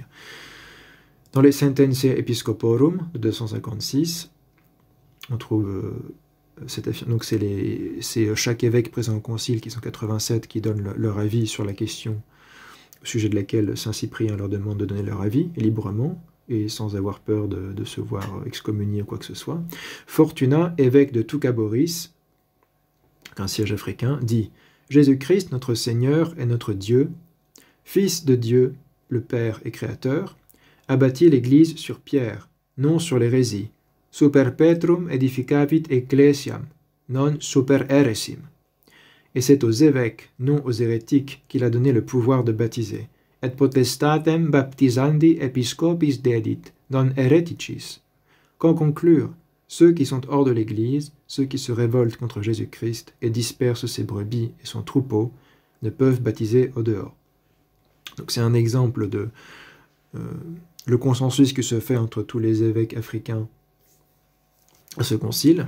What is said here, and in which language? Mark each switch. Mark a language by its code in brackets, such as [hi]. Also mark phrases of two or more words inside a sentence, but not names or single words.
[fr] Dans les Sententiae Episcoporum de 256, on trouve donc c'est chaque évêque présent au concile, qui sont 87, qui donnent leur avis sur la question au sujet de laquelle saint Cyprien leur demande de donner leur avis, librement, et sans avoir peur de se voir excommunier ou quoi que ce soit. Fortunat, évêque de Toucaboris, un siège africain, dit « Jésus-Christ, notre Seigneur et notre Dieu, Fils de Dieu, le Père et Créateur, a bâti l'Église sur pierre, non sur l'hérésie. [la] Super Petrum edificavit ecclesiam, non super heresim. [fr] Et c'est aux évêques, non aux hérétiques, qu'il a donné le pouvoir de baptiser. [la] Et potestatem baptisandi episcopis dedit, non hereticis. [fr] Qu'en conclure, ceux qui sont hors de l'Église, ceux qui se révoltent contre Jésus-Christ et dispersent ses brebis et son troupeau, ne peuvent baptiser au dehors. Donc c'est un exemple de le consensus qui se fait entre tous les évêques africains à ce concile.